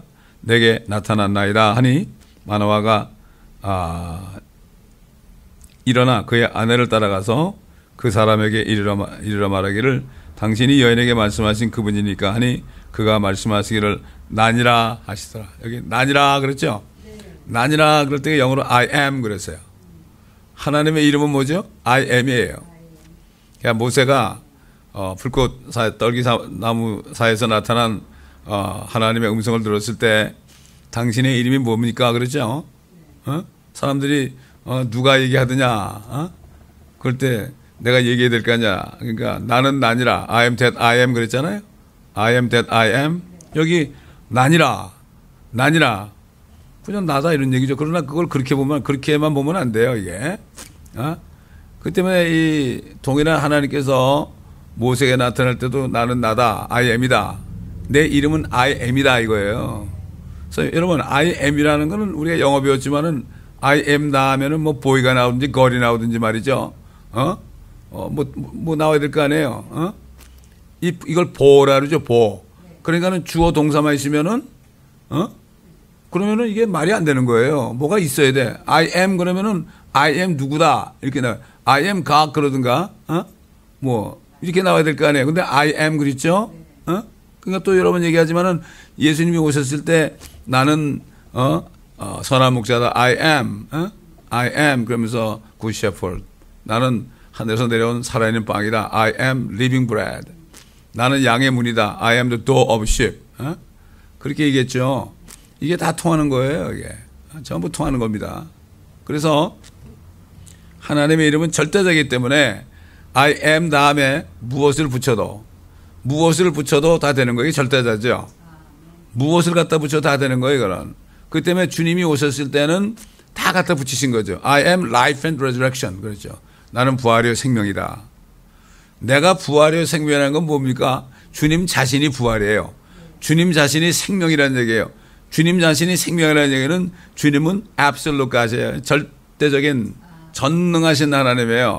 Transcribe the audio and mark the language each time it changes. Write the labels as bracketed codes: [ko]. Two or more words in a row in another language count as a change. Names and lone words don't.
[ko] 내게 나타났나이다 하니 마노아가 일어나 그의 아내를 따라가서 그 사람에게 이르러 말하기를 당신이 여인에게 말씀하신 그분이니까 하니 그가 말씀하시기를 나니라 하시더라. 여기 나니라 그랬죠? 네. 나니라 그럴 때 영어로 [en] I am [ko] 그랬어요. 하나님의 이름은 뭐죠? [en] I am [ko] 이에요. 그러니까 모세가 불꽃 떨기나무 사이에서 나타난 하나님의 음성을 들었을 때 당신의 이름이 뭡니까? 그랬죠? 사람들이 누가 얘기하더냐? 그럴 때 내가 얘기해야 될 거 아니야. 그러니까 나는 나니라. [en] I am that I am 그랬잖아요. I am that I am. [ko] 여기 나니라. 그냥 나다 이런 얘기죠. 그러나 그걸 그렇게만 보면 안 돼요, 이게. 그 때문에 이 동일한 하나님께서 모세에게 나타날 때도 나는 나다. [en] I am [ko] 이다. 내 이름은 [en] I am [ko] 이다 이거예요. 그래서 여러분 [en] I am [ko] 이라는 거는 우리가 영어 배웠지만은 [en] I am [ko] 나하면은 뭐 boy가 나오든지 girl이 나오든지 말이죠. 뭐 나와야 될 거 아니에요. 이걸 보라 그러죠. 보. 그러니까는 주어 동사만 있으면은 그러면은 이게 말이 안 되는 거예요. 뭐가 있어야 돼. [en] I am [ko] 그러면은 [en] I am [ko] 누구다 이렇게 나와. [en] I am God [ko] 그러든가 뭐 이렇게 나와야 될 거 아니에요. 근데 [en] I am [ko] 그랬죠. 그러니까 또 여러 번 얘기하지만은 예수님이 오셨을 때 나는 선한 목자다. [en] I am 그러면서 good shepherd. [ko] 나는 하늘에서 내려온 살아있는 빵이다. [en] I am living bread. [ko] 나는 양의 문이다. [en] I am the door of sheep. [ko] 그렇게 얘기했죠. 이게 다 통하는 거예요. 이게 전부 통하는 겁니다. 그래서 하나님의 이름은 절대적이기 때문에 [en] I am [ko] 다음에 무엇을 붙여도 다 되는 거예요. 이게 절대자죠. 무엇을 갖다 붙여도 다 되는 거예요. 이거는. 그 때문에 주님이 오셨을 때는 다 갖다 붙이신 거죠. [en] I am life and resurrection. [ko] 그렇죠. 나는 부활이요 생명이다. 내가 부활이요 생명이라는 건 뭡니까? 주님 자신이 부활이에요. 주님 자신이 생명이라는 얘기예요. 주님 자신이 생명이라는 얘기는 주님은 [en] absolute God [ko] 이에요. 절대적인 전능하신 하나님이에요.